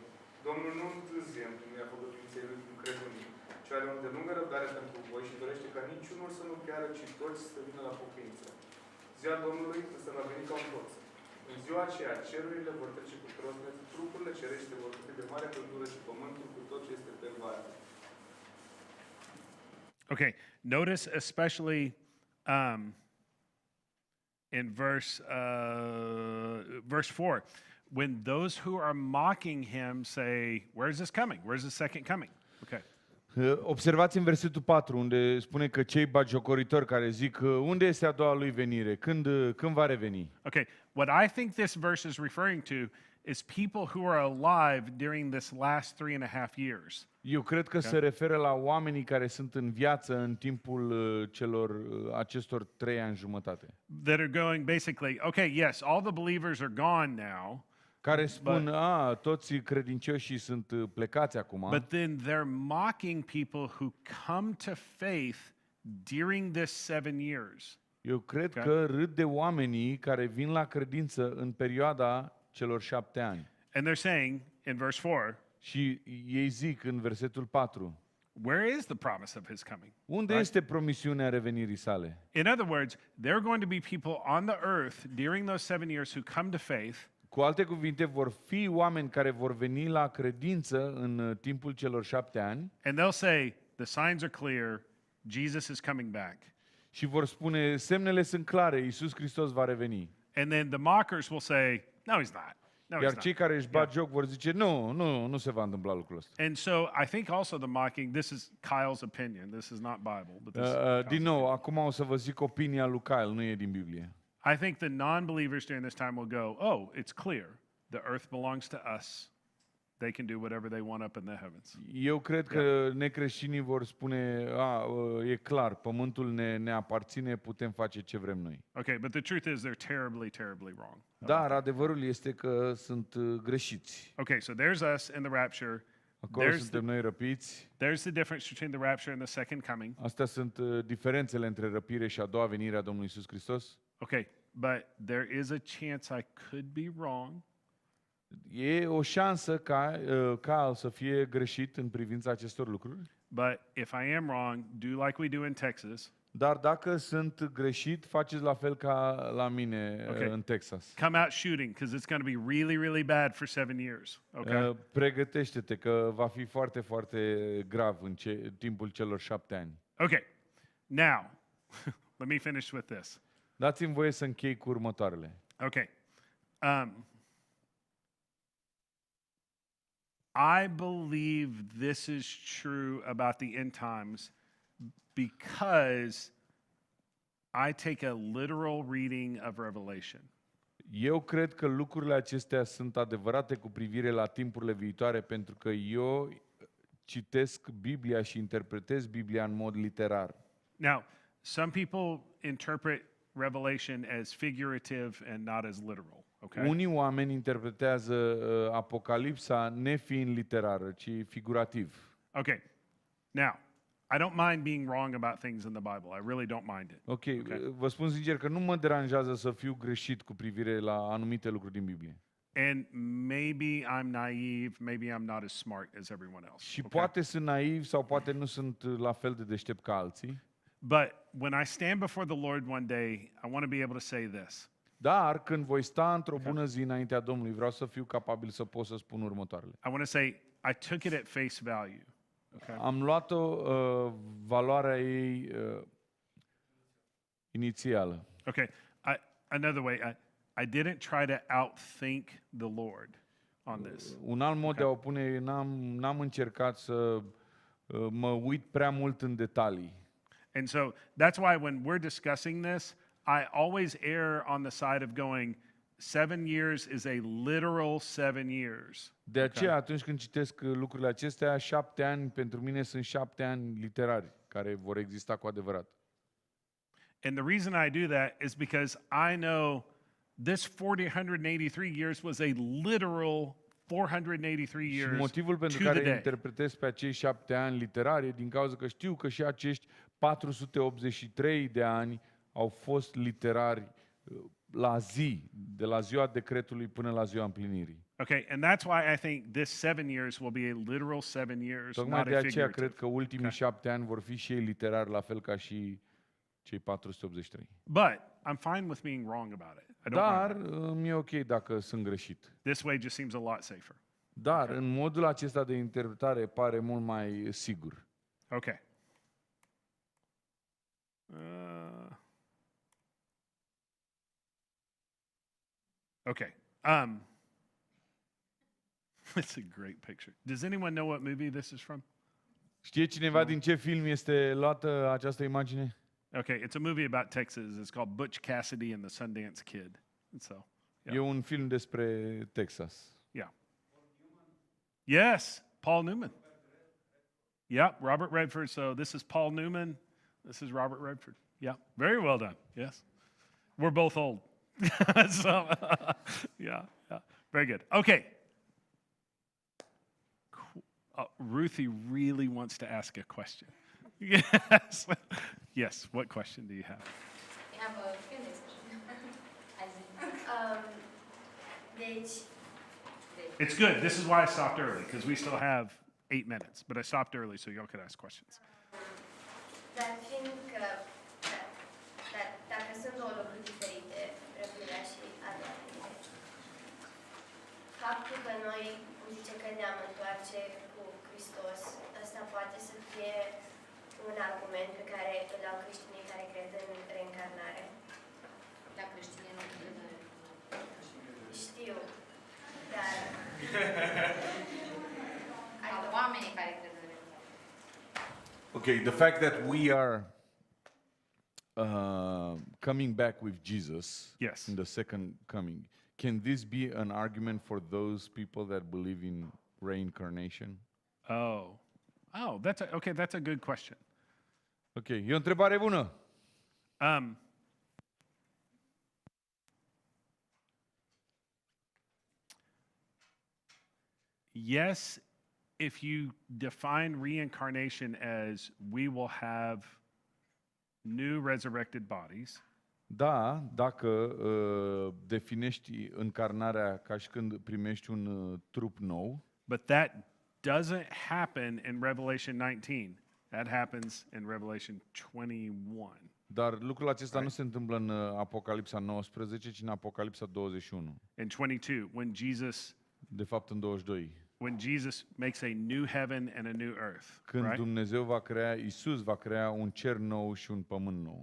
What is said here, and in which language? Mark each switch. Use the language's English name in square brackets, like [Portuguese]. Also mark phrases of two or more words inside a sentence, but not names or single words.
[Romanian] Domnul nu întârzie în plinirea făgăduinței lui, cum cred unii, ci are o îndelungă răbdare pentru voi și dorește ca niciunul să nu piară, ci toți să vină la pocăință. Ziua Domnului însă va veni ca un toți. În ziua aceea, cerurile vor trece cu trosnet, trupurile cerește vor fi de mare căldură și pământul cu tot ce este pe varte. [English] Okay, notice especially in verse 4, when those who are mocking him say, where's this coming? Where's the second coming? Okay. [Romanian] Observați în versetul 4, unde spune că cei bagiocoritori care zic unde este a doua lui venire, când va reveni. [English] Okay, what I think this verse is referring to is people who are alive during this last 3.5 years. [Romanian] Eu cred că se referă la oamenii care sunt în viață în timpul acestor 3 ani jumătate. [English] That are going basically, okay, yes, all the believers are gone now. [Romanian] Care spun, toți credincioșii sunt plecați acum. [English] But then they're mocking people who come to faith during this 7 years. [Romanian] Eu cred că râd de oamenii care vin la credință în perioada celor 7 ani. [English] And they're saying in verse 4, [Romanian] și ei zic în versetul 4, [English] where is the promise of his coming? [Romanian] Unde este promisiunea revenirii sale? [English] In other words, there are going to be people on the earth during those 7 years who come to faith. [Romanian] Cu alte cuvinte, vor fi oameni care vor veni la credință în timpul celor 7 ani. [English] And they'll say, the signs are clear, Jesus is coming back. [Romanian] Și vor spune, semnele sunt clare, Iisus Hristos va reveni. [English] And then the mockers will say, no, he's not. No, [Romanian] Iar cei care își bat joc vor zice, nu se va întâmpla lucrul ăsta. [English] And so I think also the mocking, this is Kyle's opinion, this is not Bible. But this [Romanian] din nou, acum o să vă zic opinia lui Kyle, nu e din Biblie. [English] I think the non-believers during this time will go, oh, it's clear. The earth belongs to us. They can do whatever they want up in the heavens. [Romanian] Eu cred că necreștinii vor spune, e clar, pământul ne aparține, putem face ce vrem noi. [English] Okay, but the truth is they're terribly, terribly wrong. [Romanian] Dar adevărul este că sunt greșiți. [English] Okay, so there's us in the rapture. [Romanian] Acolo suntem noi răpiți. [English] There's the difference between the rapture and the second coming. [Romanian] Astea sunt diferențele între răpire și a doua venire a Domnului Iisus Hristos. [English] Okay, but there is a chance I could be wrong. [Romanian] E o șansă ca să fie greșit în privința acestor lucruri. [English] But if I am wrong, do like we do in Texas. [Romanian] Dar dacă sunt greșit, faceți la fel ca la mine în Texas. [English] Come out shooting, because it's going to be really, really bad for 7 years. Okay? [Romanian] Pregătește-te că va fi foarte, foarte grav în timpul celor 7 ani. [English] Okay, now, let me finish with this. [Romanian] Dați-mi voie să închei cu următoarele. [English] Okay. I believe this is true about the end times because I take a literal reading of Revelation. [Romanian] Eu cred că lucrurile acestea sunt adevărate cu privire la timpurile viitoare pentru că eu citesc Biblia și interpretez Biblia în mod literar. [English] Now, some people interpret Revelation as figurative and not as literal. Okay? [Romanian] Unii oameni interpretează Apocalipsa nefiind literară, ci figurativ. [English] Okay. Now, I don't mind being wrong about things in the Bible. I really don't mind it. Okay. [Romanian] Vă spun sincer că nu mă deranjează să fiu greșit cu privire la anumite lucruri din Biblie. [English] And maybe I'm naive, maybe I'm not as smart as everyone else. [Romanian] Și poate sunt naiv sau poate nu sunt la fel de deștept ca alții. [English] But when I stand before the Lord one day, I want to be able to say this. [Romanian] Dar când voi sta într-o bună zi înaintea Domnului, vreau să fiu capabil să pot să spun următoarele. [English] I want to say I took it at face value. Okay? [Romanian] Am luat-o valoarea ei inițială. [English] Okay. Another way, I didn't try to outthink the Lord on this. [Romanian] Un alt mod de a o pune, n-am încercat să mă uit prea mult în detalii. [English] And so that's why when we're discussing this, I always err on the side of going, 7 years is a literal 7 years. [Romanian] De aceea, atunci când citesc lucrurile acestea, 7 ani pentru mine sunt 7 ani literari care vor exista cu adevărat. [English] And the reason I do that is because I know this 483 years was a literal 483 [Romanian] Și [English] years [Romanian] motivul [English] to [Romanian] pentru [English] the [Romanian] care [English] day. [Romanian] interpretez pe acei 7 ani literari e din cauza că știu că și acești 483 de ani au fost literari la zi, de la ziua decretului până la ziua împlinirii. [English] Okay, and that's why I think this 7 years will be a literal 7 years, [Romanian] Tocmai [English] not [Romanian] de [English] a [Romanian] aceea [English] figurative. [Romanian] cred că ultimii 7 ani vor fi și ei literari, la fel ca și cei 483. [English] But I'm fine with being wrong about it. I don't [Romanian] Dar [English] mind that. [Romanian] mi-e ok dacă sunt greșit. [English] This way just seems a lot safer. [Romanian] Dar în modul acesta de interpretare pare mult mai sigur. [English] Okay. Okay. It's a great picture. Does anyone know what movie this is from? [Romanian] Știe cineva din ce film este luată această imagine? [English] Okay, it's a movie about Texas. It's called Butch Cassidy and the Sundance Kid. And so, yeah. [Romanian] E un film despre Texas. [English] Yeah. Yes, Paul Newman. Yeah, Robert Redford. So this is Paul Newman. This is Robert Redford. Yeah, very well done. Yes. We're both old. So, yeah, very good. Okay. Cool. Ruthie really wants to ask a question. Yes. Yes, what question do you have? I have a Q&A session. Deci, It's good. This is why I stopped early, because we still have 8 minutes. But I stopped early so y'all could ask questions. [Romanian] dar fiindcă dacă sunt două lucruri diferite, răpirea și adevărul, faptul că noi zice că ne-am întoarce cu Hristos, ăsta poate să fie un argument pe care îl au creștinii care cred în reîncarnare. La creștini nu cred în Știu, dar Au oamenii care cred în reîncarnare. [English] Okay, the fact that we are coming back with Jesus Yes. in the second coming, can this be an argument for those people that believe in reincarnation? Oh, that's a good question. [Romanian] Ok, e o întrebare bună. [English] Yes, if you define reincarnation as we will have new resurrected bodies, [Romanian] Da, dacă definești încarnarea ca și când primești un trup nou, [English] but that doesn't happen in Revelation 19. That happens in Revelation 21. [Romanian] dar lucrul acesta nu se întâmplă în Apocalipsa 19, ci în Apocalipsa 21. [English] In 22, [Romanian] De fapt în 22. [English] when Jesus makes a new heaven and a new earth, [Romanian] Când [English] right? [Romanian] Dumnezeu va crea, Iisus va crea un cer nou și un pământ nou.